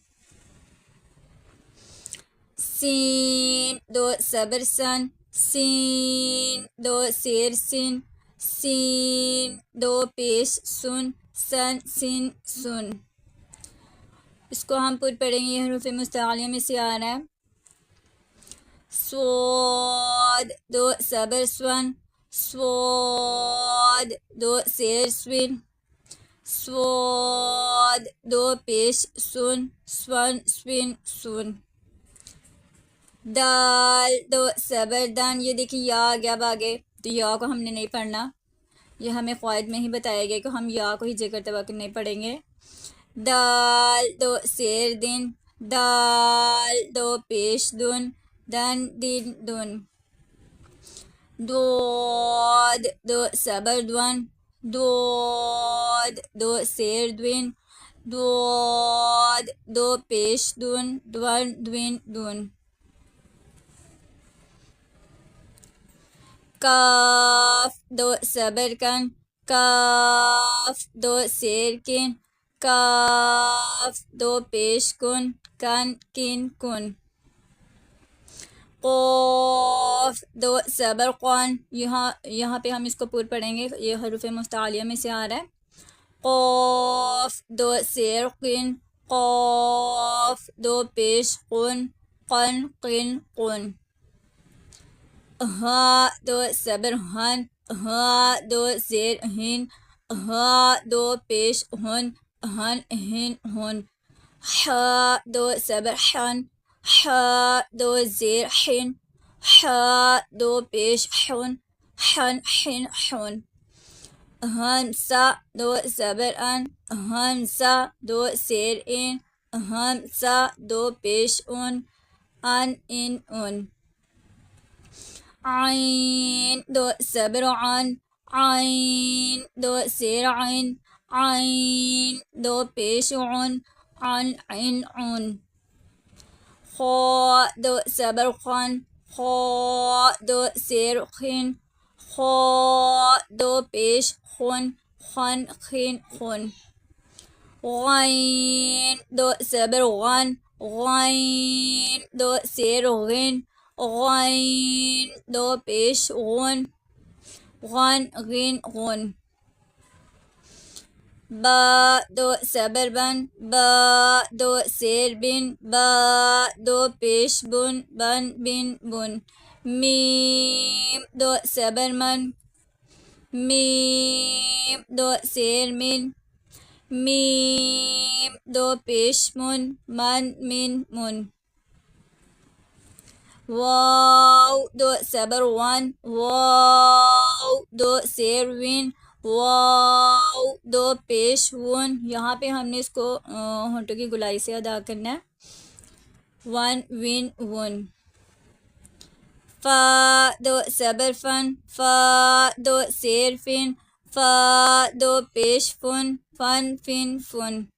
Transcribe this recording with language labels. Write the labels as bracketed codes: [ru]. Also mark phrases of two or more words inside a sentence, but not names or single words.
[ur] سین دو زبر سن، سین دو زیر سن، سین دو پیش سن، سن سن سن۔ اس کو ہم پر پڑھیں گے، یہ حروف مستعلیہ میں سے آ رہا ہے۔ سواد دو زبر سون، سواد دو زیر سون، سواد دو پیش سن، سون سون سن۔ دال دو زبر دن، یہ دیکھیں یا آ گیا اب آگے، تو یا کو ہم نے نہیں پڑھنا، یہ ہمیں قواعد میں ہی بتایا گیا کہ ہم یا کو ہجے کرتے وقت نہیں پڑھیں گے۔ دال دو زیر دن، دال دو پیش دن، دن دن دن۔ دود دو زبر دون، دود دو زیر دوین، دود دو پیش دن، دون دوین دن۔ کاف دو زبر کن، کاف دو زیر کن، کاف دو پیش کن، کن کن کن۔ قوف دو زبر قون، یہاں پہ ہم اس کو پور پڑھیں گے، یہ حروف مستعلیہ میں سے آ رہا ہے۔ قوف دو زیر قن، قوف دو پیش قن، قن قن قن۔ ہا دو زبر ہن، ہا دو زیر ہن، ہا دو پیش ہن، ہن ہن ہن۔ ہا دو زبر حن، ہا دو زیر حن، ہا دو پیش حن، حن حن حن۔ ہمزہ دو زبر ان، ہمزہ دو زیر ان، ہمزہ دو پیش ان، ان ان ان۔ عین دو زبر عن، عین دو زیر عین، عین دو پیش عن، عن عن عن۔ خا دو زبر خن، خا دو زیر خن، خا دو پیش خن، خن خن خن. غین دو زبر غن، غین دو زیر غن، غین دو پیش غن، غن غن غن. با دو زبر بن، با دو زیر بن، با دو پیش بن، بن بن بن. میم دو زبر من، میم دو زیر من، میم دو پیش من، من من من. واو دو زبر ون، واو دو زیر ون، واو دو پیش ون. یہاں پہ ہم نے اس کو ہونٹوں کی گلائی سے ادا کرنا ہے. ون ون ون. فا دو زبر فن، فا دو زیر فن، فا دو پیش فن، فن فن فن.